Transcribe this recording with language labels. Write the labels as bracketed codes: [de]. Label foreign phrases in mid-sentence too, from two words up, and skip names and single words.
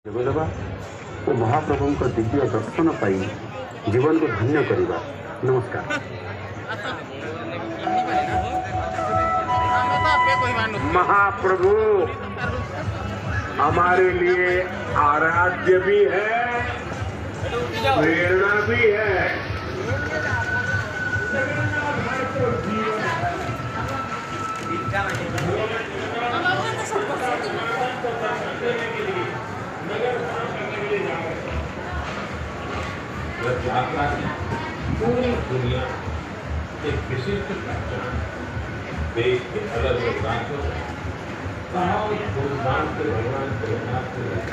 [or] ଯୋଗଦେବା ଓ ମହାପ୍ରଭୁଙ୍କ ଦିବ୍ୟ ଦର୍ଶନ ପାଇ ଜୀବନକୁ ଧନ୍ୟ କରିବା। ନମସ୍କାର। [hi] महाप्रभु हमारे लिए आराध्य भी है, प्रेरणा भी है। यात्रा की पूरी दुनिया एक विशिष्ट पहचान, देश के अलग अलग राज्यों में धूमधाम से भगवान जगन्नाथ के